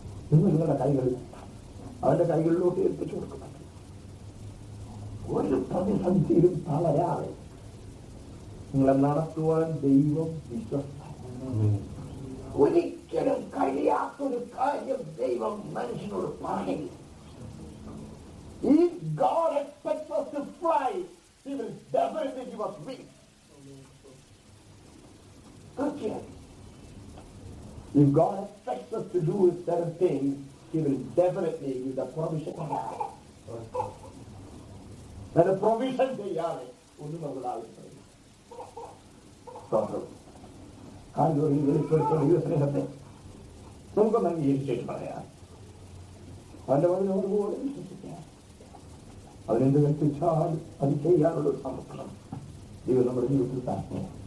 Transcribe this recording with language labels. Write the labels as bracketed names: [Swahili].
[Malayalam] നിങ്ങൾ നിങ്ങളുടെ കൈകൾ അവന്റെ കൈകളിലോട്ട് ഏൽപ്പിച്ചു കൊടുക്കണം. ഒരു പ്രതിസന്ധിയിലും തളരാതെ നിങ്ങളെ നടത്തുവാൻ ദൈവം വിശ്വസ്തനാണ്. ഒരിക്കലും കഴിയാത്തൊരു കാര്യം ദൈവം മനുഷ്യനോട് പറയില്ല. [English] If God expects us to fly, He will definitely give us wings. Okay. If God expects us to do certain things, He will definitely give the provision. And the provision [Malayalam] ചെയ്യാതെ ഒന്നും നമ്മുടെ ആവശ്യമില്ല. കാൽവറിയിൽ വെളിപ്പെടുത്തുന്ന ദൈവസ്നേഹത്തെ നമുക്കൊന്ന് അംഗീകരിച്ചിട്ട് പറയാം. അവന്റെ വചനോടുകൂടെ വിശ്വസിക്കാം. അവനെന്ത് കൽപ്പിച്ചാൽ അത് ചെയ്യാനുള്ള ഒരു സമർപ്പണം ദൈവം നമ്മുടെ ജീവിതത്തിൽ തന്നെ.